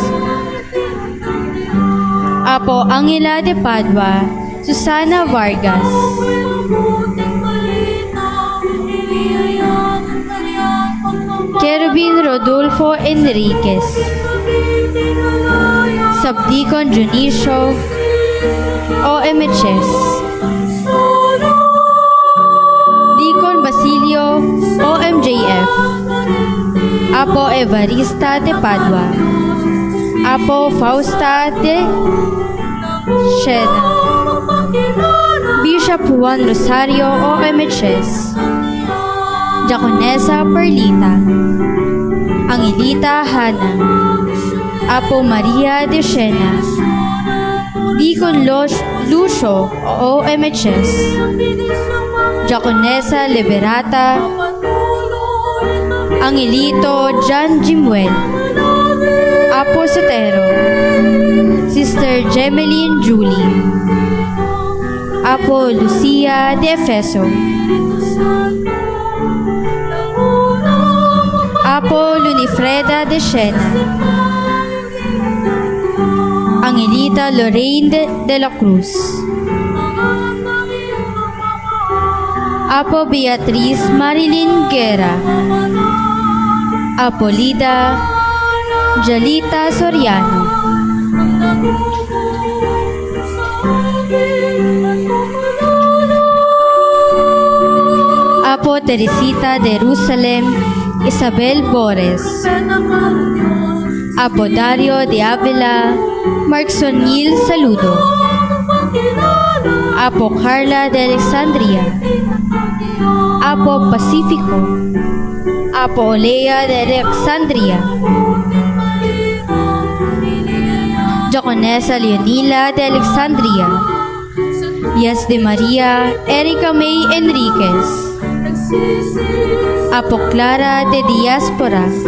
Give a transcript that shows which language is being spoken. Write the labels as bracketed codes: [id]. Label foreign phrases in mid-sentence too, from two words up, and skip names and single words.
[en] Apo Angela de Padua, Susana Vargas, Kerubin Rodolfo Enriquez, Subdeacon Junicio OMHS, Deacon Basilio OMJF, Apo Evarista de Padua, Apo Fausta de Shena, Bishop Juan Rosario OMHS, Diaconesa Perlita, Angelita Hana, Apo Maria de Shena, Deacon Lucio OMHS, Diaconesa Liberata, Angelito John Jimuel, Apo Sotero, Sister Gemeline Julie, Apo Lucia de Efeso, Apo Lunifreda de Siena, Angelita Lorraine de la Cruz, Apo Beatriz Marilyn Guerra, Apo Lida Jalita Soriano, Apo Teresita de Jerusalem, Isabel Bores, Apo Dario de Avila, Marksonil Saludo, Apo Carla de Alexandria, Apo Pacifico, Apo Olea de Alexandria, Joconesa Leonila de Alexandria, Yas de Maria Erika May Enriquez, Apo Clara de Diaspora,